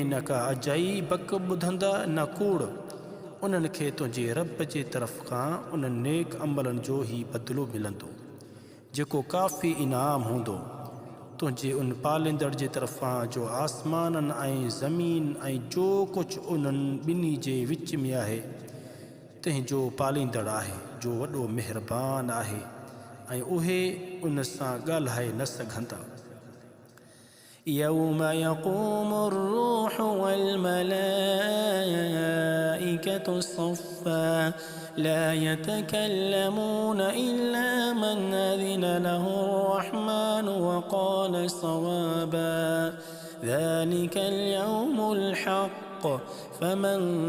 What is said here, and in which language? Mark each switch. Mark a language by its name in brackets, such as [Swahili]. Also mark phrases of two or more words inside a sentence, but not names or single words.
[Sindhi] न का अजाई बक ॿुधंदा न कूड़ उन्हनि खे तुंहिंजे रब जे तरफ़ खां उन्हनि नेक अमलनि जो ई बदिलो मिलंदो जेको काफ़ी इनाम हूंदो तुंहिंजे उन पालींदड़ जे तरफ़ां जो आसमाननि ऐं ज़मीन ऐं जो कुझु उन्हनि ॿिन्ही जे विच में आहे तंहिंजो पालींदड़ आहे जो वॾो महिरबान आहे ऐं उहे उन सां ॻाल्हाए न सघंदा [Arabic] يوم يقوم الروح والملائكة صفا لا يتكلمون إلا من أذن له الرحمن وقال صوابا ذلك اليوم الحق فمن